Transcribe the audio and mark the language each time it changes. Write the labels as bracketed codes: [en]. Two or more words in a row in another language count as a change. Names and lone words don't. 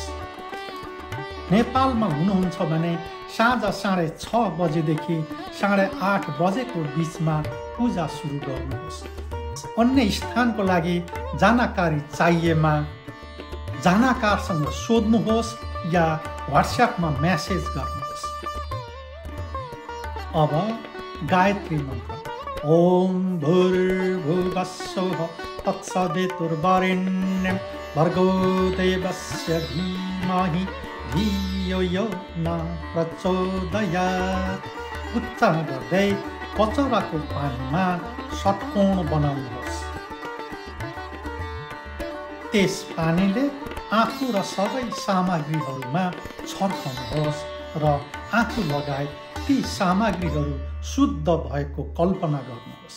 [ne] नेपालमा हुनुहुन्छ भने साँझ 6:30 बजेदेखि 8:30 बजेको बिचमा पूजा सुरु गर्नुहोस्। अन्य स्थानको लागि जानकारी चाहिएमा जानकारसँग सोध्नुहोस् या व्हाट्सएपमा मेसेज गर्नुहोस्। अब गायत्री मन्त्र। [sa] ओम भूर्भुवस्सुः तत्सवितुर्वरेण्यं भर्गो देवस्य धीमहि धियो यो न प्रचोदयात्। [ne] उच्चारण गर्दै कचौराको पानीमा षट्कोण बनाउनुहोस्। त्यस पानीले आफू र सबै सामग्रीहरूमा छर्कनुहोस् र आफू लगायत ती सामग्रीहरू शुद्ध भएको कल्पना गर्नुहोस्।